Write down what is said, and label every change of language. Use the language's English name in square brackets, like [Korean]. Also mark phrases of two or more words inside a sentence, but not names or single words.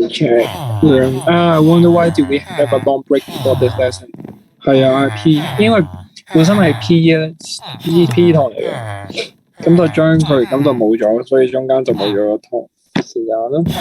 [English] the chat room, I wonder why do we have a long break before this lesson？ [Cantonese] 係啊，P， 因為本身係 P 咧，P 堂嚟嘅，咁就將佢咁就冇咗，所以中間就冇咗個堂時間咯。